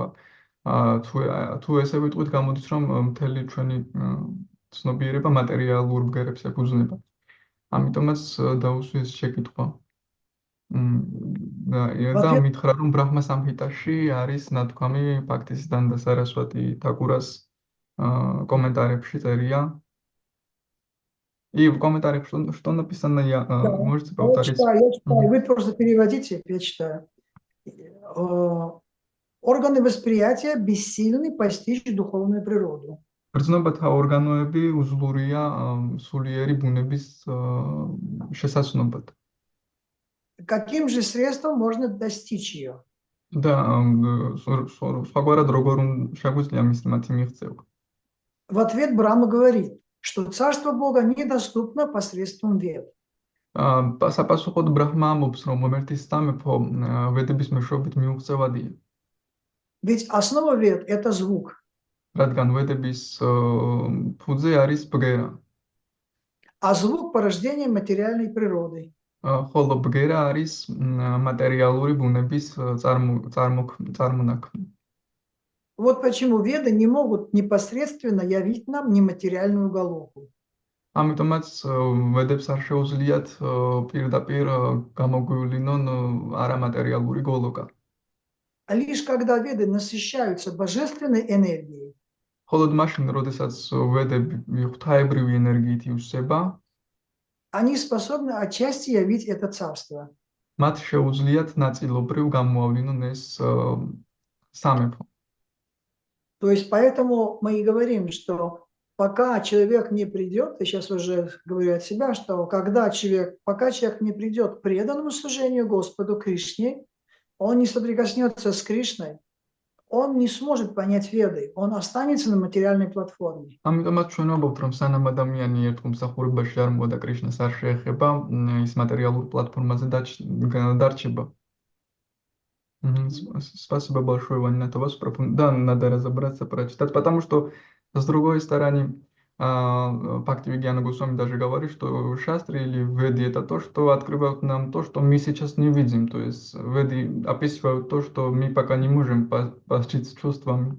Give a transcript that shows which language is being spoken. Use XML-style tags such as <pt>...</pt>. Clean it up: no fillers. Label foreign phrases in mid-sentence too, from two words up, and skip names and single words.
<ka>თუ ესე ვიტყვით, გამოდის, რომ მთელი ჩვენი ცნობიერება მატერიალურ ბგერებს ეფუძნება. ამიტომაც დაუსვი ეს შეკითხვა. და მითხრა, რომ ბრაჰმა სამჰიტაში არის ნათქვამი ბhaktisidanta Saraswati Thakura-ს კომენტარებში წერია.</ka> <ru>И в комментариях что написано, Да, можете повторить? я читаю, Мгм. вы просто переводите, я читаю. Органы восприятия бессильны постичь духовную природу.</ru> <ka>ბრძნობათა ორგანოები უძლურია სულიერი ბუნების შესაძლებლად.</ka> <ru>Каким же средством можно достичь ее?</ru> <ka>და სხვაგვარად როგორ შეგვიძლია მათი მიღწევა.</ka> <ru>В ответ Брахма говорит, что царство Бога недоступно посредством вед.</ru> <ka>Sapasუხოდ ბრაჰმა ამბობს, რომ ღმერთის სამეფო ვედების მეშვეობით მიუღწევადია.</ka> <ru>Ведь основа вед – это звук.</ru> <ka>რადგან ვედების ფუძე არის ბგერა.</ka> <ru>А звук – порождение материальной природы.</ru> <ka>ხოლო ბგერა არის მატერიალური ბუნების წარმონაქმნი.</ka> <ru>Вот почему веды не могут непосредственно явить нам нематериальную голову.</ru> <ka>ამიტომაც ვედებს არ შეუძლიათ პირდაპირ გამოგვივლინონ არამატერიალური გოლოკა.</ka> <ru>А лишь когда веды насыщаются божественной энергией,</ru> <ka>მხოლოდ მაშინ, როდესაც ვედები ღვთაებრივი ენერგიით ივსება,</ka> <ru>они способны отчасти явить это царство.</ru> <ka>მათ შეუძლიათ ნაწილობრივ გამოავლინონ ეს სამეფო.</ka> <ru>То есть поэтому мы и говорим, что пока человек не придет, я сейчас уже говорю от себя, что пока человек не придет к преданному служению Господу Кришне, он не соприкоснется с Кришной, он не сможет понять веды, он останется на материальной платформе.</ru> <ka>ამიტომაც ჩვენ ვამბობთ, რომ სანამ ადამიანი ერთგულმსახურებაში არ მოვა და კრიშნას არ შეეხება, ის материалურ платформაზე დარჩება.</ka> <ru>Спасибо большое, Ваня, за вас. Да, надо разобраться, прочитать, потому что, с другой стороны, Бхактивигьяна Госвами даже говорит, что шастры или веды это то, что открывают нам то, что мы сейчас не видим. То есть веды описывают то, что мы пока не можем постичь чувствами.</ru>